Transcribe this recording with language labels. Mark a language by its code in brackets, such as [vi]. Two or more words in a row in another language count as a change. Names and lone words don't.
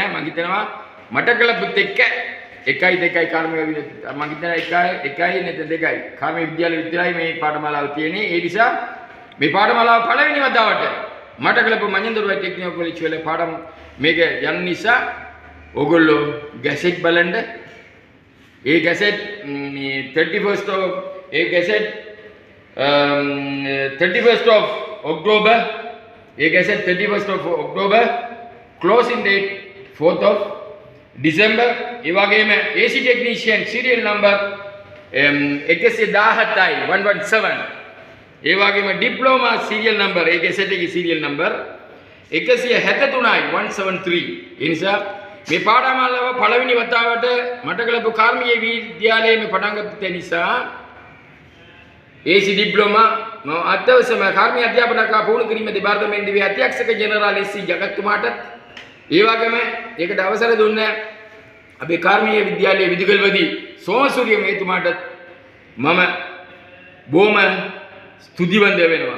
[si] මම හිතනවා මඩකලප්පුත් එක්ක 1 2 කාර්මික මම හිතනවා 1 නැත්නම් 2යි කාර්මික විද්‍යාල විතරයි මේ පාඨමාලාව තියෙන්නේ. ඒ නිසා මේ පාඨමාලාව පළවෙනි වතාවට මඩකලප්පු මඤ්ඤන්දොඩුව [en] technical college [si] වල පාඩම් මේක යන නිසා ඔයගොල්ලෝ ගැසට් බලන්න. ඒ ගැසට් [en] 31st of October [si] ඒ ගැසට් [en] 31st of October closing date 4th of December. [si] ඒ වගේම [en] AC technician serial number 117යි 117. [si] ඒ වගේම [en] diploma serial number [si] ඒ ගැසට් එකේ [en] serial number [si] 173යි 173. ඒ නිසා මේ පාඨමාලාව පළවෙනි වතාවට මඩකලප්පු කාර්මික විද්‍යාලයේ මේ පටන් ගත්ත නිසා [en] AC diploma [si] අත්‍යවශ්‍යම කාර්මික අධ්‍යාපනක පුහුණු කිරීමේ දෙපාර්තමේන්තුවේ අධ්‍යක්ෂක ජෙනරාල් SC ජගත්තුමාට ඒ වගේම ඒකට අවසර දුන්න අපේ කාර්මික විද්‍යාලයේ විදුගල්පති සෝමසූරිය මේතුමාට මම බොහොම ස්තුතිවන්ත වෙනවා.